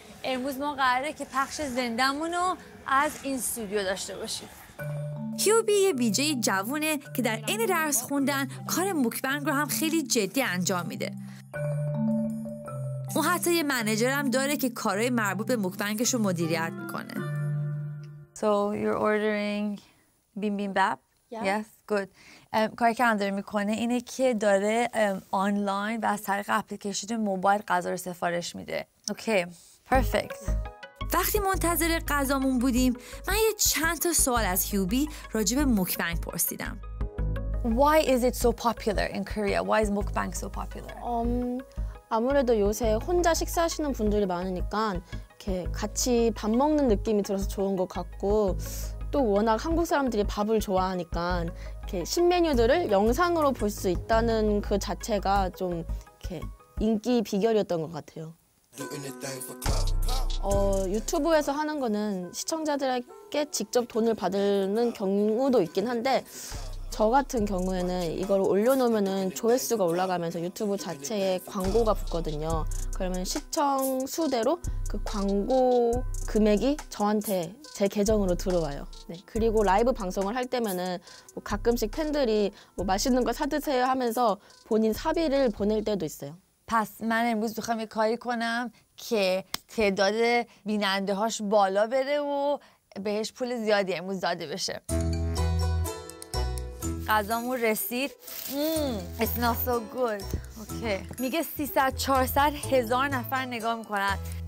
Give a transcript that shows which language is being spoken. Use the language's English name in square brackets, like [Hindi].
[Persian] امروز ما قراره که پخش زندمون رو از این استودیو داشته باشیم. هیوبی یه بیجی جوونه که در عین درس خوندن کار موکبنگ رو هم خیلی جدی انجام میده. اون حتی یه منیجر هم داره که کارهای مربوط به موکبنگش رو مدیریت میکنه. [English] So you're ordering bibimbap? Yeah. Yes, good. [Persian] کاری که هم داره میکنه اینه که داره آنلاین و از طریق اپلیکیشن موبایل غذا رو سفارش میده. اوکی، پرفکت. وقتی منتظر غذامون بودیم من یه چند تا سوال از هیوبی راجع به موکبنگ پرسیدم. [English] Why is it so popular in Korea? Why is mukbang so popular? [Korean] 아무래도 요새 혼자 식사하시는 분들이 많으니까 이렇게 같이 밥 먹는 느낌이 들어서 좋은 것 같고, 또 워낙 한국 사람들이 밥을 좋아하니까 이렇게 신메뉴들을 영상으로 볼 수 있다는 그 자체가 좀 이렇게 인기 비결이었던 것 같아요. 유튜브에서 하는 거는 시청자들에게 직접 돈을 받는 경우도 있긴 한데, 저 같은 경우에는 이걸 올려놓으면 조회수가 올라가면서 유튜브 자체에 광고가 붙거든요. 그러면 시청 수대로 그 광고 금액이 저한테 제 계정으로 들어와요. 네. 그리고 라이브 방송을 할 때면은 뭐 가끔씩 팬들이 뭐 맛있는 거 사드세요 하면서 본인 사비를 보낼 때도 있어요. [Persian] پس من امروز میخوام یه کاری کنم که تعداد بیننده هاش بالا بره و بهش پول زیادی امروز داده بشه. غذامون رسید. [English] It smells so good. [Persian] اوکی. میگه 300-400 هزار نفر نگاه میکنن.